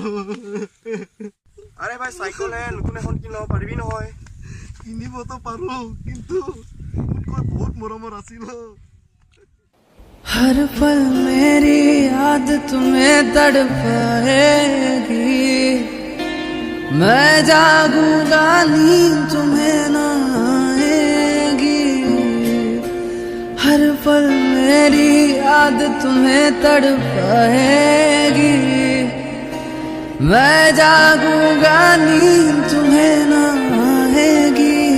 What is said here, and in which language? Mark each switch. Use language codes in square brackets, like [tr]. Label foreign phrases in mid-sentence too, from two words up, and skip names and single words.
[as] আরে ভাই সাইকেল হে নতুন এখন কিনব পারবি নহয় কিনিবতো পাৰো কিন্তু মোতকৈ বহুত মৰমৰ আছিল [hi] हर पल मेरी याद तुम्हें तड़पाएगी मैं जागूंगा नींद तुम्हें न आएगी हर पल मेरी याद तुम्हें तड़पाएगी मैं जागूंगा नींद तुम्हें न आएगी